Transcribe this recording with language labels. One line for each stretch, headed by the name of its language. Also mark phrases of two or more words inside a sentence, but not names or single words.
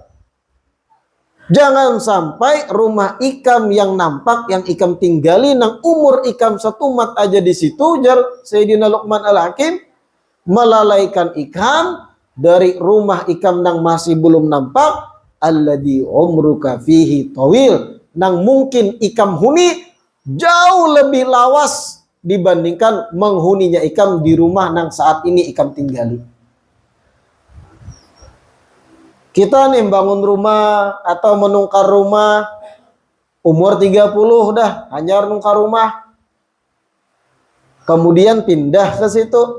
Banjar: Jangan sampai rumah ikam yang nampak yang ikam tinggali nang umur ikam setumat aja di situ, jar Sayyidina Luqman Al-Hakim, melalaikan ikam dari rumah ikam nang masih belum nampak
Arabic: الذي عمرك فيه طويل,
Banjar: nang mungkin ikam huni jauh lebih lawas dibandingkan menghuninya ikam di rumah nang saat ini ikam tinggali. Kita nih bangun rumah atau menungkar rumah umur 30 dah hanyar nungkar rumah, kemudian pindah ke situ.